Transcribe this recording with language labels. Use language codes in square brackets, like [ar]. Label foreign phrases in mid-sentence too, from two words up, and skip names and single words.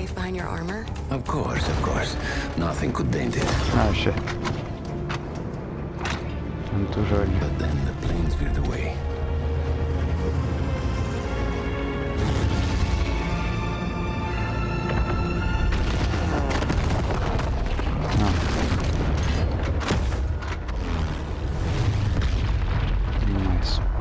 [en] find your armor? Of course, of course. Nothing could dent it. Oh shit. [lt] Ant tų žolių. [en] But then the planes veered away. Nice.